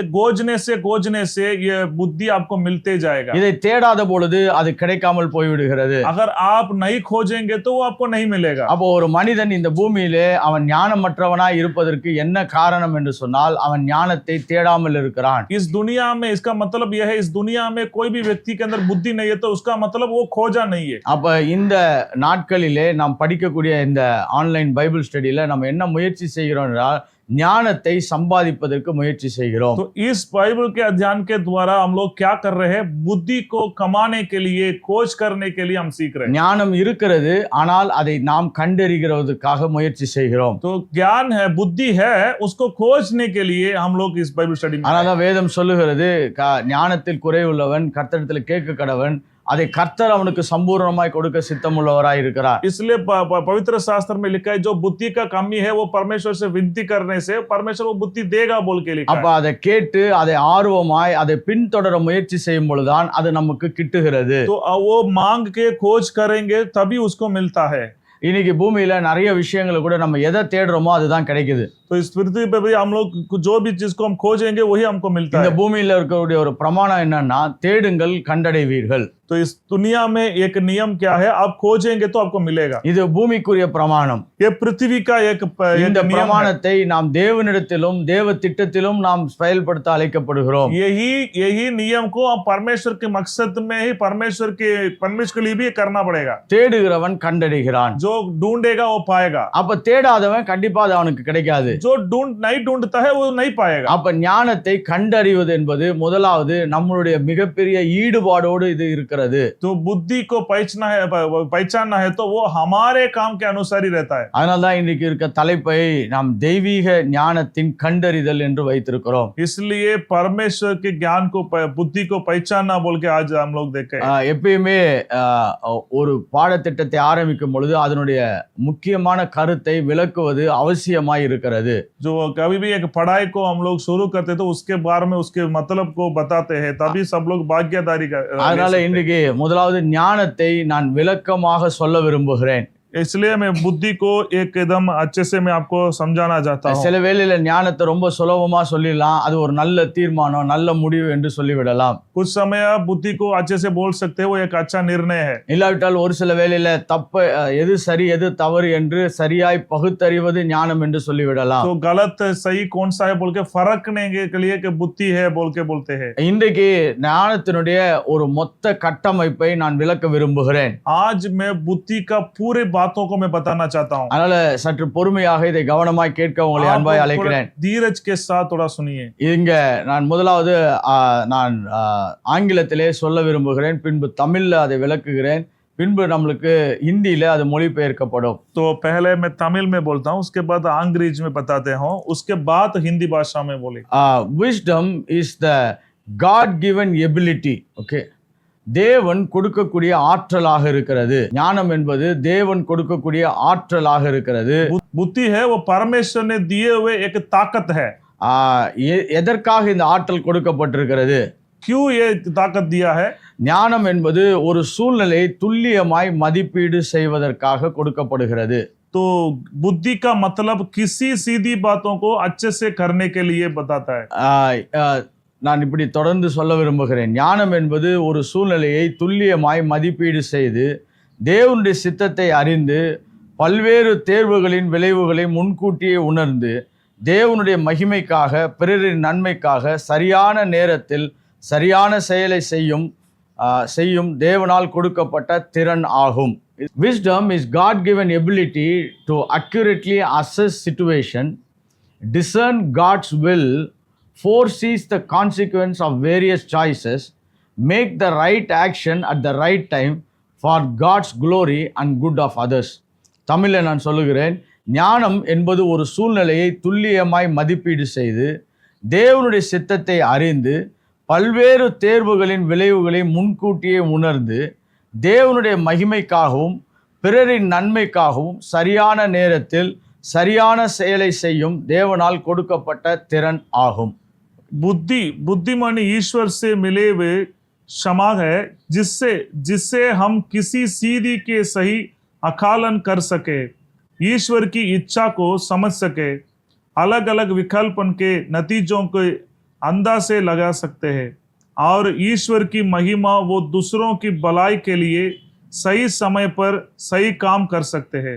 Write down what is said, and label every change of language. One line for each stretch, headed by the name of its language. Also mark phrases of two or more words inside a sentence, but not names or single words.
Hindi: खोजने से ये बुद्धि आपको मिलते जाएगा।
Tamil: இதை தேடாத பொழுது அது கிடைக்காமல் போய்விடுகிறது.
Hindi: अगर आप नहीं खोजेंगे तो वो आपको नहीं मिलेगा।
Tamil: அப்போ ஒரு மனிதன் இந்த பூமியிலே அவன் ஞானமற்றவனாய் இருப்பதற்கு என்ன காரணம் என்று சொன்னால் அவன் ஞானத்தை தேடாமல் இருக்கிறான்.
Hindi: इस दुनिया में, इसका मतलब यह है, इस दुनिया में कोई भी व्यक्ति के अंदर बुद्धि नहीं है तो उसका मतलब वो खोजा नहीं है।
Tamil: அப்ப இந்த நாட்களிலே நாம் படிக்கக்கூடிய இந்த
English: online Bible studyil
Tamil: நம்ம என்ன முயற்சி செய்கிறோம் என்றால் ஞானத்தை சம்பாதிப்பதற்கு முயற்சி செய்கிறோம்.
Hindi: तो इस बाइबल के अध्ययन के द्वारा हम लोग क्या कर रहे हैं, बुद्धि को कमाने के लिए, खोज करने के लिए हम सीख रहे हैं।
Tamil: ஞானம் இருக்கிறது, ஆனால் அதை நாம் கண்டறிகிறதுக்காக முயற்சி செய்கிறோம்.
Hindi: तो ज्ञान है, बुद्धि है, उसको खोजने के लिए हम लोग इस
English: Bible study
Hindi: में।
Tamil: ஆனாதான் வேதம் சொல்லுகிறது, ஞானத்தில் குறைவுள்ளவன் கர்த்தரிடத்தில் கேட்க கடவன், அதை கர்த்தர் அவனுக்கு சம்பூர்ணமாய் கொடுக்க சித்தமுள்ளவராய் இருக்கிறார்.
Hindi: इसलिए पवित्र शास्त्र में लिखा है जो बुद्धि का कमी है वो परमेश्वर से विनती करने से परमेश्वर वो बुद्धि देगा बोल के लिखा
Tamil: அப்ப
Hindi: है।
Tamil: அதை கேட்டு அதை ஆர்வமாய் அதை பின்தொடர முயற்சி செய்யும் பொழுதுதான் அது நமக்கு கிட்டுகிறது.
Hindi: तो वो मांग के खोज करेंगे तभी उसको मिलता है।
Tamil: இன்னைக்கு பூமியில நிறைய விஷயங்களை கூட நம்ம எதை தேடுறோமோ அதுதான் கிடைக்குது.
Hindi: तो इस पृथ्वी पे भी हम लोग जो भी चीज को हम खोजेंगे वही हमको मिलता
Tamil: இந்த
Hindi: है।
Tamil: பூமியில இருக்கக்கூடிய ஒரு பிரமாணம் என்னன்னா, தேடுங்கள் கண்டடைவீர்கள்.
Hindi: तो इस दुनिया में एक नियम क्या है, आप खोजेंगे तो आपको मिलेगा।
Tamil: இது பூமிக்குரிய பிரமாணம்.
Hindi: ये पृथ्वी का एक
Tamil: இந்த
Hindi: नियम है।
Tamil: பிரமாணத்தை நாம் தேவனிடத்திலும் தேவ திட்டத்திலும் நாம் செயல்படுத்த அழைக்கப்படுகிறோம்.
Hindi: यही नियम को हम परमेश्वर के मकसद में ही परमेश्वर के लिए भी करना पड़ेगा।
Tamil: தேடுகிறவன் கண்டடைகிறான்.
Hindi: जो ढूंढेगा वो पाएगा।
Tamil: அப்ப தேடாதவன் கண்டிப்பா அது அவனுக்கு கிடைக்காது.
Hindi: जो नहीं ढूंढता है वो नहीं पाएगा।
Tamil: அப்ப ஞானத்தை கண்டறிவது என்பது முதலாவது நம்மளுடைய மிகப்பெரிய ஈடுபாடோடு இது இருக்கிறது.
Hindi: तो बुद्धि को पहचानना है तो वो हमारे काम के अनुसार ही रहता है।
Tamil: அதனால்தான் இன்னைக்கு இருக்க தலைப்பை நாம் தெய்வீக ஞானத்தின் கண்டறிதல் என்று வைத்திருக்கிறோம்.
Hindi: इसलिए परमेश्वर के ज्ञान को बुद्धि को पहचानना बोल के आज हम लोग देखे।
Tamil: எப்பயுமே ஒரு பாடத்திட்டத்தை ஆரம்பிக்கும் பொழுது அதனுடைய முக்கியமான கருத்தை விளக்குவது அவசியமாய் இருக்கிறது.
Hindi: जो कभी भी एक पढ़ाई को हम लोग शुरू करते तो उसके बारे में उसके मतलब को बताते हैं, तभी सब लोग भाग्यदारी
Tamil: அதனால இன்னைக்கு முதலாவது ஞானத்தை நான் விளக்கமாக சொல்ல விரும்புகிறேன்.
Hindi: इसलिए मैं बुद्धि को एकदम अच्छे से मैं आपको समझाना चाहता हूँ।
Tamil: சில வேளையில ஞானத்தை ரொம்ப சுலபமா சொல்லிடலாம், அது ஒரு நல்ல தீர்மானம் நல்ல முடிவு என்று சொல்லிவிடலாம்.
Hindi: कुछ समय बुद्धि को अच्छे से बोल सकते हैं, वो एक अच्छा निर्णय है।
Tamil: இல்லாவிட்டால் ஒரு சில வேளையில தப்பு எது சரி எது தவறு என்று சரியாய் பகுத்தறிவது ஞானம் என்று சொல்லிவிடலாம்.
Hindi: तो गलत सही कौन सा है बोल के फरकने के लिए कि बुद्धि है बोल के बोलते हैं।
Tamil: இன்றைக்கு ஞானத்தினுடைய ஒரு மொத்த கட்டமைப்பை நான் விளக்க விரும்புகிறேன்.
Hindi: आज मैं बुद्धि का पूरे बातों को मैं बताना चाहता हूँ।
Tamil: அதனால சற்று பொறுமையாக இதை கவனமாய் கேட்க உங்களை அன்பாய் அழைக்கிறேன்.
Hindi: धीरज के साथ थोड़ा सुनिए।
Tamil: இங்க நான் முதலாவது நான் ஆங்கிலத்திலே சொல்ல விரும்புகிறேன், பின்பு தமிழ்ல அதை விளக்குகிறேன், பின்பு நம்மளுக்கு ஹிந்தியில அது மொழிபெயர்க்கப்படும்.
Hindi: तो पहले मैं तमिल में बोलता हूँ, उसके बाद अंग्रेजी में बताते हैं, उसके बाद हिंदी भाषा में बोले।
English: wisdom is the God given ability.
Tamil: okay, தேவன் கொடுக்கக்கூடிய ஆற்றலாக இருக்கிறது. ஞானம் என்பது தேவன் கொடுக்கக்கூடிய ஆற்றலாக இருக்கிறது.
Hindi: बुद्धि है वो परमेश्वर ने दिए हुए एक ताकत है।
Tamil: எதற்காக இந்த ஆற்றல் கொடுக்கப்பட்டிருக்கிறது?
Hindi: क्यों ये ताकत दिया है?
Tamil: ஞானம் என்பது ஒரு சூழ்நிலையை துல்லியமாய் மதிப்பீடு செய்வதற்காக கொடுக்கப்படுகிறது.
Hindi: तो बुद्धि का मतलब किसी सीधी बातों को अच्छे से करने के लिए बताता है।
Tamil: நான் இப்படி தொடர்ந்து சொல்ல விரும்புகிறேன். ஞானம் என்பது ஒரு சூழ்நிலையை துல்லியமாய் மதிப்பீடு செய்து தேவனுடைய சித்தத்தை அறிந்து பல்வேறு தேர்வுகளின் விளைவுகளை முன்கூட்டியே உணர்ந்து தேவனுடைய மகிமைக்காக பிறரின் நன்மைக்காக சரியான நேரத்தில் சரியான செயலை செய்யும் தேவனால் கொடுக்கப்பட்ட திறன் ஆகும்.
English: Wisdom is God given ability to accurately assess situation, discern God's will, foresees the consequence of various choices, make the right action at the right time for God's glory and good of others.
Tamil: தமிழில் நான் சொல்லுகிறேன், ஞானம் என்பது ஒரு சூழ்நிலையை துல்லியமாய் மதிப்பீடு செய்து தேவனுடைய சித்தத்தை அறிந்து பல்வேறு தேர்வுகளின் விளைவுகளை முன்கூட்டியே உணர்ந்து தேவனுடைய மகிமைக்காகவும் பிறரின் நன்மைக்காகவும் சரியான நேரத்தில் சரியான செயலை செய்யும் தேவனால் கொடுக்கப்பட்ட திறன் ஆகும்.
Hindi: बुद्धिमानी ईश्वर से मिले हुए क्षमा है, जिससे हम किसी सीधी के सही आकलन कर सके, ईश्वर की इच्छा को समझ सके, अलग अलग विकल्पन के नतीजों को अंदाजे लगा सकते हैं और ईश्वर की महिमा वो दूसरों की भलाई के लिए सही समय पर सही काम कर सकते हैं।